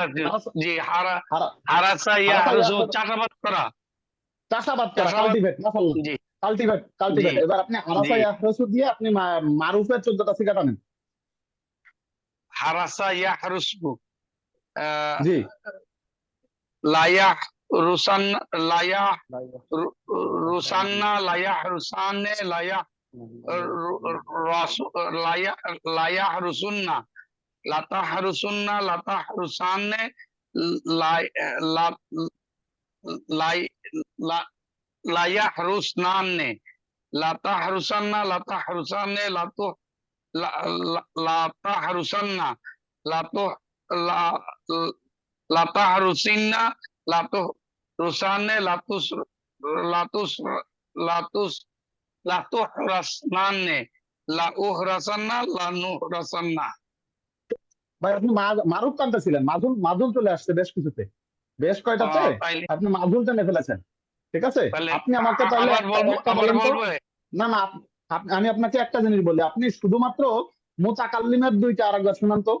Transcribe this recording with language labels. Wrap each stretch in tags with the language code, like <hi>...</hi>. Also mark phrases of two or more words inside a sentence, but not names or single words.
<bn>হারাসা জি, হারা- হারাসা হারাসা ইয়াহরুসু, ইয়াহরুসু চাষাবাদ করা, চাষাবাদ করা, চাষাবাদ। কাল্টিভেট, মাশাআল্লাহ, জি, কাল্টিভেট জি, কাল্টিভেট। এবার আপনি জি।</bn> <ar>حرس يحرس</ar> <bn>দিয়ে আপনি মারুফের 14টা সিগা টানেন।</bn> <ar>حرس يحرس,</ar> <bn>জি</bn> <ar>لا يحرسان لا يحرسانّ لا يحرسانِ لا يح لا يح لا يحرسنّ لا تحرسنّ لا تحرسانِ, لا لا يحرسنانّ, لا تحرسانّ لا تحرسانّ لا تـ لا لا لا تحرسانّ لا تـ لا لا تحرسنّ لا تحرسانّ لا تس لا تس لا تس لا تحرسنانّ لا أحرسنّ لا نحرسنّ.</ar> <bn>ভাই আপনি মারুফ টানতে ছিলেন, মাঝুল মাঝুল চলে আসছে বেশ কিছুতে, বেশ কয়টাতে তাইলে আপনি মাঝুল টেনে ফেলেছেন। ঠিক আছে, তাহলে আপনি আমাকে তাহলে আবার একটা বলবো, একটা আবার বলেন তো। বলবো। না না, আমি আপনাকে একটা জিনিস বলি, আপনি শুধুমাত্র মুতাকাল্লিমের দুইটা আরেকবার শুনান তো।</bn>